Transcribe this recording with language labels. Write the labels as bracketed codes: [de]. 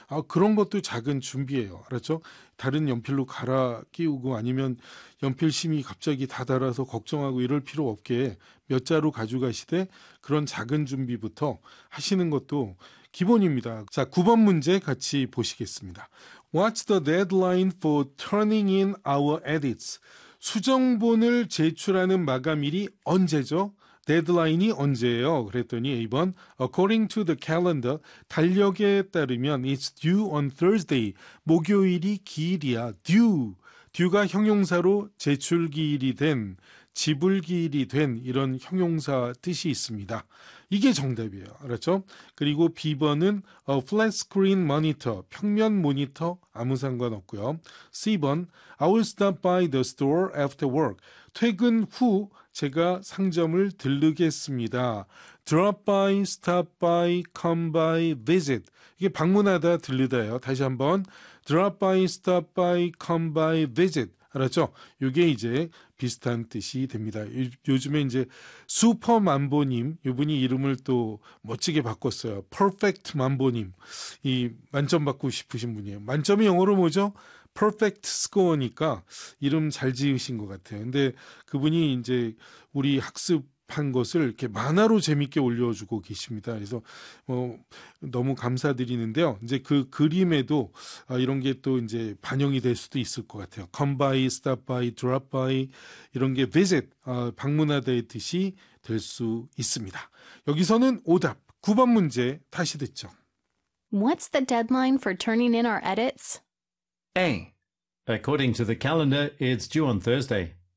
[ko] 그런 것도 작은 준비예요. 알았죠? 다른 연필로 갈아 끼우고 아니면 연필심이 갑자기 다 닳아서 걱정하고 이럴 필요 없게 몇 자루 가져가시되 그런 작은 준비부터 하시는 것도 기본입니다. 자, 9번 문제 같이 보시겠습니다. [en] What's the deadline for turning in our edits? [ko] 수정본을 제출하는 마감일이 언제죠? 데드라인이 언제예요? 그랬더니 A번, [en] according to the calendar, [ko] 달력에 따르면 [en] it's due on Thursday. [ko] 목요일이 기일이야. due. due가 형용사로 제출기일이 된, 지불기일이 된 이런 형용사 뜻이 있습니다. 이게 정답이에요. 알았죠? 그리고 B번은 [en] a flat screen monitor, [ko] 평면 모니터 아무 상관없고요. [en] C번, I will stop by the store after work. [ko] 퇴근 후 제가 상점을 들르겠습니다. [en] drop by, stop by, come by, visit. [ko] 이게 방문하다 들르다예요. 다시 한번. [en] drop by, stop by, come by, visit. [ko] 알았죠? 이게 이제 비슷한 뜻이 됩니다. 요즘에 이제 슈퍼맘보님, 이분이 이름을 또 멋지게 바꿨어요. 퍼펙트 맘보님. 이 만점 받고 싶으신 분이에요. 만점이 영어로 뭐죠? 퍼펙트 스코어니까 이름 잘 지으신 것 같아요. 근데 그분이 이제 우리 학습한 것을 이렇게 만화로 재밌게 올려주고 계십니다. 그래서 너무 감사드리는데요. 이제 그 그림에도 이런 게또 이제 반영이 될 수도 있을 것 같아요. [en] Come by, stop by, drop by [ko] 이런 게 [en] visit [ko] 방문하다의 뜻이 될수 있습니다. 여기서는 오답 9번 문제 다시 듣죠. [en] What's the deadline for turning in our edits? A. According to the calendar, it's due on Thursday.